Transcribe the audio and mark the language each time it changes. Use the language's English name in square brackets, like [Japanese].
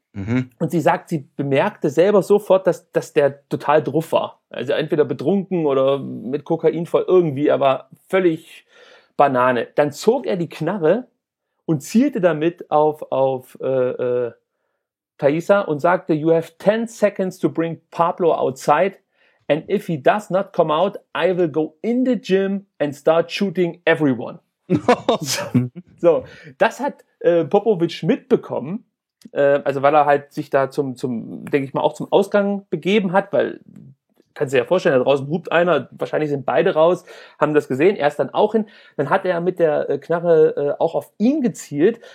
[German] Und sie sagt, sie bemerkte selber sofort, dass der total druff war. Also entweder betrunken oder mit Kokain voll, irgendwie, er war völlig Banane. Dann zog er die Knarre und zielte damit auf Thaisa und sagte: [English] You have 10 seconds to bring Pablo outside. And if he does not come out, I will go in the gym and start shooting everyone. [German] So, das hat Popovic mitbekommen, also weil er halt sich da zum denke ich mal, auch zum Ausgang begeben hat, weil, kannst du dir ja vorstellen, da draußen hupt einer, wahrscheinlich sind beide raus, haben das gesehen, er ist dann auch hin. Dann hat er mit der Knarre auch auf ihn gezielt.